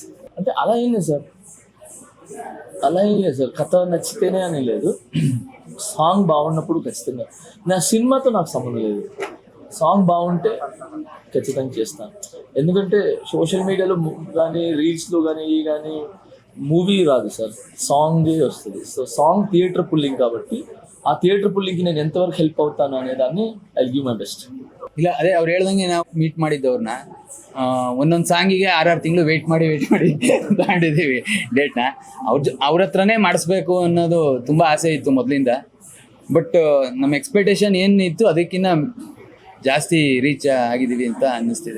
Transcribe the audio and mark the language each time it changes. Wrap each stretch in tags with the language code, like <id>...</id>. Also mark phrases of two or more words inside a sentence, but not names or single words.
<te>అంటే అలా ఏం లేదు సార్, కథ నచ్చితేనే అని లేదు, సాంగ్ బాగున్నప్పుడు ఖచ్చితంగా. నా సినిమాతో నాకు సంబంధం లేదు, సాంగ్ బాగుంటే ఖచ్చితంగా చేస్తాను. ఎందుకంటే</te> <en>social media</en> <te>కానీ రీల్స్లో కానీ మూవీ రాదు సార్, సాంగే వస్తుంది. సో సాంగ్ థియేటర్ పుల్లింగ్ కాబట్టి</te> <kn>ಆ</kn> <en>theatre pulling</en> <kn>ನಾನು ಎಂತವರೆಗೆ ಹೆಲ್ಪ್</kn> <te>అవుతాను అనేదాన్ని</te> <en>I give my best.</en> <kn>ಇಲ್ಲ ಅದೇ ಅವ್ರು ಹೇಳ್ದಂಗೆ ನಾವು ಮೀಟ್ ಮಾಡಿದ್ದವ್ರನ್ನ ಒಂದೊಂದು ಸಾಂಗಿಗೆ 6 ತಿಂಗಳು ವೆಯ್ಟ್ ಮಾಡಿ ತಗೊಂಡಿದ್ದೀವಿ ಡೇಟ್ನ. ಅವ್ರ ಹತ್ರನೇ ಮಾಡಿಸ್ಬೇಕು ಅನ್ನೋದು ತುಂಬ ಆಸೆ ಇತ್ತು ಮೊದಲಿಂದ. ಬಟ್ ನಮ್ಮ ಎಕ್ಸ್ಪೆಕ್ಟೇಷನ್ ಏನಿತ್ತು ಅದಕ್ಕಿಂತ ಜಾಸ್ತಿ ರೀಚ್ ಆಗಿದ್ದೀವಿ ಅಂತ ಅನ್ನಿಸ್ತಿದೆ.</kn>